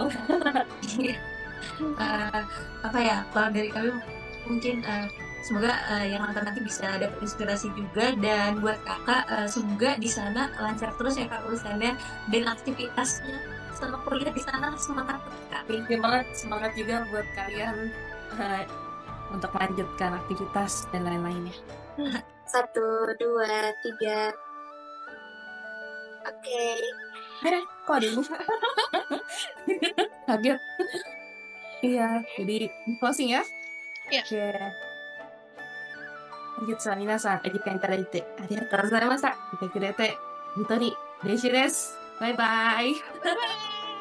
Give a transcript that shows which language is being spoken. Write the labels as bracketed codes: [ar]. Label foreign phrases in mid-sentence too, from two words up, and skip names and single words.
[id] Iya, apa ya, kalau dari kami mungkin, semoga, yang nonton nanti bisa dapat inspirasi juga, dan buat Kakak, semoga di sana lancar terus ya, Kak, urusannya dan aktivitasnya selama kuliah di sana. Semangat terus, Kak. [en] Thank you [id] banget, semangat juga buat kalian, eee, untuk melanjutkan aktivitas dan lain-lainnya. 1, 2, 3. Oke. Kok ada yang kaget. Iya, jadi closing ya? Iya. Oke. [ja] 本日は皆さんお時間いただいてありがとうございました。見てくれて本当に嬉しいです。バイバイ。 [en] Bye-bye.